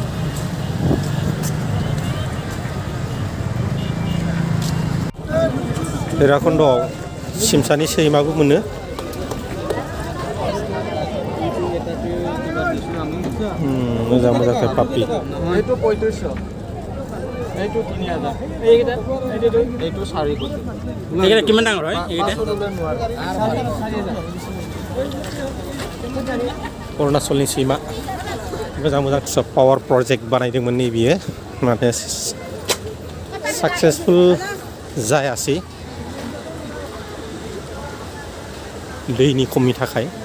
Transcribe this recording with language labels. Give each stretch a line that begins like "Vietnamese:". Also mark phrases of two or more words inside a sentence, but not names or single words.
Bodo: भैरबखुन्दआव सिमसानि सैमाबो मोनो मोजां मोजां पापि
Assamese: কিমান ডাঙৰ হয়
Bodo: अरुणाचलनि सैमा मोजां मोजां
English: power project
Bodo: बानायदोंमोन नै बियो नाथाय साक्सेसफुल जायासै दैनि खमनि थाखाय